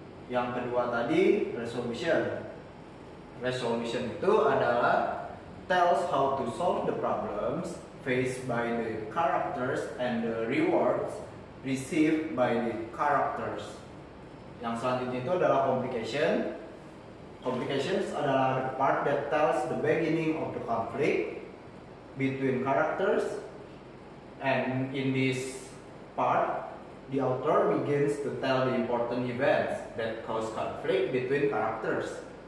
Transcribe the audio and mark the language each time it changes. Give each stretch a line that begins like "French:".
Indonesian: Yang kedua tadi
English: resolution. Resolution
Indonesian: itu adalah
English: tells how to solve the problems faced by the characters and the rewards received by the characters.
Indonesian: Yang selanjutnya itu adalah complication.
English: Complications
Indonesian: adalah
English: the part that tells the beginning of the conflict between characters, and in this part, the author begins to tell the important events that cause conflict between characters.